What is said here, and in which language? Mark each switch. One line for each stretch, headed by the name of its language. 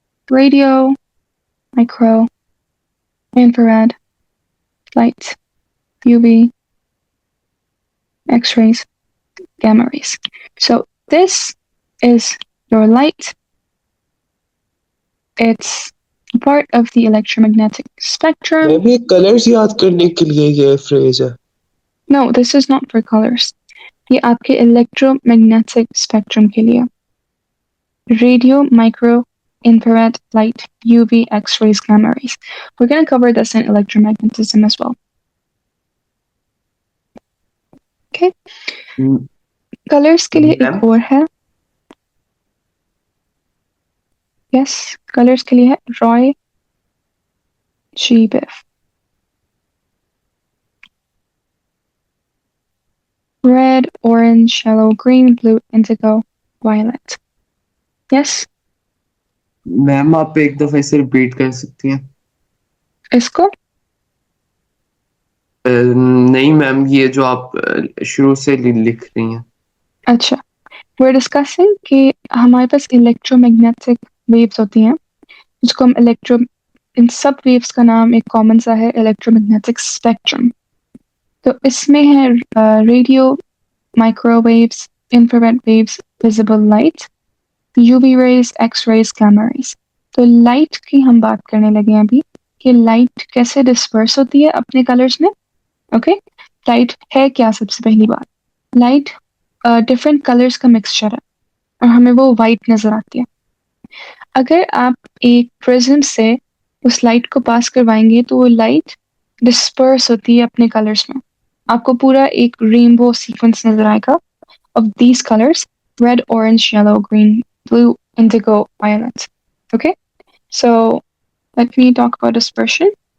English: Radio, micro, infrared, light, UV, X-rays, gamma rays. So this is your light. It's part of the electromagnetic spectrum.
Hindi: Ma'am ये colours याद करने के लिए ये phrase है.
English: No, this is not for colors.
Hindi: ये आपके electromagnetic spectrum के लिए.
English: Radio, micro, infrared, light, UV, X-rays, gamma rays. We're going to cover this in electromagnetism as well. Okay.
Hindi: Colors के लिए एक और है. Yes, colors के लिए है Roy G.
English: Biff. Red, orange, yellow, green, blue, indigo, violet. Yes?
Hindi: Ma'am आप एक दफा इसे रिपीट कर सकती हैं? इसको? नहीं मैम, ये जो आप शुरू से लिख रही हैं. अच्छा. We're discussing कि हमारे पास electromagnetic waves होती हैं जिसको हम इन सब waves का नाम एक common सा है electromagnetic spectrum. तो इसमें है radio, microwaves, infrared waves, visible light, UV rays, X-rays, gamma rays. तो light की हम बात करने लगे हैं अभी कि light कैसे disperse होती है अपने colors में. Okay? Light है क्या सबसे पहली बात? Light different colors का mixture है और हमें वो white नजर आती है. अगर आप एक prism से उस light को पास करवाएंगे तो वो light disperse होती है अपने colors में. आपको पूरा एक rainbow sequence नजर आएगा of these colors: red, orange, yellow, green, blue, indigo, violet. Okay?
English: So let me talk about dispersion.